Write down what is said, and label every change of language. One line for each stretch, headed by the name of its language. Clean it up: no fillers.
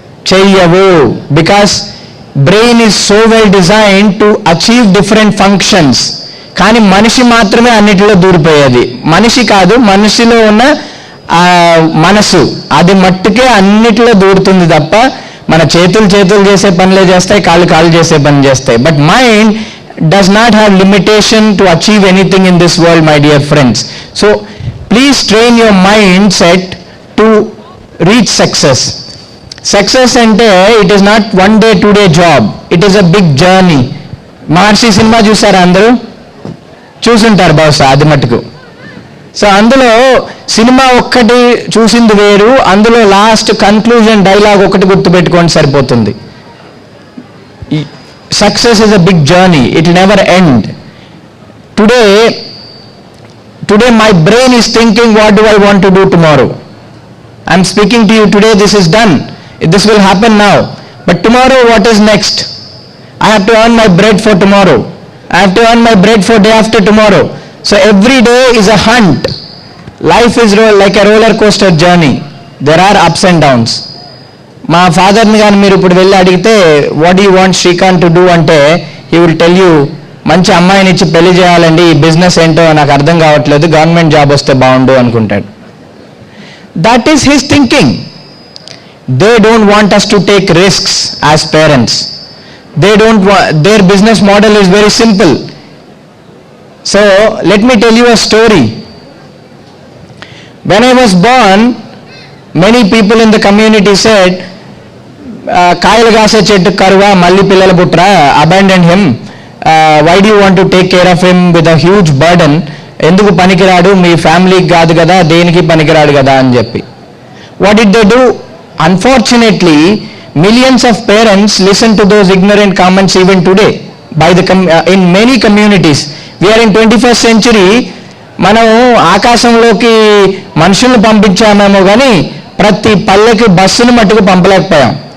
Telugu: చెయ్యవు.
English: Because brain is so well designed to achieve different functions.
Telugu: కానీ మనిషి మాత్రమే అన్నిటిలో దూరిపోయేది. మనిషి కాదు, మనిషిలో ఉన్న మనసు అది మట్టుకే అన్నిటిలో దూరుతుంది తప్ప మన చేతులు చేసే పనులే చేస్తాయి, కాళ్ళు చేసే పని చేస్తాయి.
English: But mind does not have limitation to achieve anything in this world, my dear friends. So please train your mindset to reach success. Success ante it is not one day 2 day job, it is a big journey.
Telugu: Maharshi cinema చూసారా? అందరూ చూసుంటారు బహుశా అది మటుకు. So అందులో cinema ఒక్కటి చూసింది వేరు, అందులో లాస్ట్ కన్క్లూజన్ డైలాగ్ ఒకటి గుర్తుపెట్టుకోండి సరిపోతుంది.
English: Success is a big journey, it will never end. Today my brain is thinking what do I want to do tomorrow. I'm speaking to you today, this is done, this will happen now, but tomorrow what is next? I have to earn my bread for tomorrow. I have to earn my bread for day after tomorrow. So every day is a hunt. Life is like a roller coaster journey. There are ups and downs.
Telugu: మా ఫాదర్ని కానీ మీరు ఇప్పుడు వెళ్ళి అడిగితే
English: what you want Srikanth to do
Telugu: అంటే
English: he will tell you,
Telugu: మంచి అమ్మాయిని ఇచ్చి పెళ్లి చేయాలండి, ఈ బిజినెస్ ఏంటో నాకు అర్థం కావట్లేదు, గవర్నమెంట్ జాబ్ వస్తే బాగుండు అనుకుంటాడు.
English: That is his thinking. They don't want us to take risks as parents. Their business model is very simple. So let me tell you a story. When I was born, many people in the community said,
Telugu: కాయలు కాసే చెట్టు కరువా, మళ్ళీ పిల్లల పుట్రా,
English: abandon him, why do you want to take care of him with a huge burden,
Telugu: ఎందుకు పనికిరాడు, మీ ఫ్యామిలీకి కాదు కదా, దేనికి పనికిరాడు కదా అని చెప్పి.
English: What did they do? Unfortunately, millions of parents listen to those ignorant comments even today in many communities. We are in 21st century.
Telugu: మనం ఆకాశంలోకి మనుషులను పంపించామేమో కానీ ప్రతి పల్లెకి బస్సును మట్టుకు పంపలేకపోయాం.